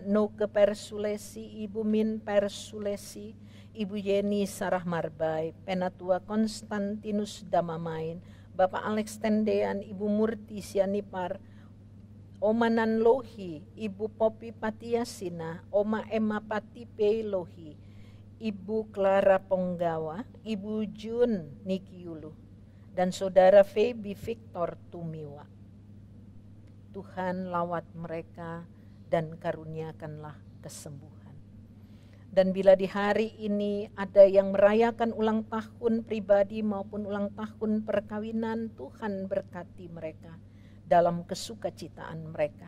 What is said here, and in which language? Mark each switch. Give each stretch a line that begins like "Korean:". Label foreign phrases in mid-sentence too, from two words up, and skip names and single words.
Indonesian: Noke Persulesi, Ibu Min Persulesi, Ibu Yeni Sarah Marbai, Penatua Konstantinus Damamain, Bapak Alex Tendean, Ibu Murti Sianipar, Oma Nan Lohi, Ibu Popi Patiasina, Oma Emma Patipe Lohi, Ibu Clara Ponggawa, Ibu Jun Nikiulu, dan Saudara Feby Victor Tumiwa. Tuhan lawat mereka dan karuniakanlah kesembuhan. Dan bila di hari ini ada yang merayakan ulang tahun pribadi maupun ulang tahun perkawinan, Tuhan berkati mereka dalam kesukacitaan mereka.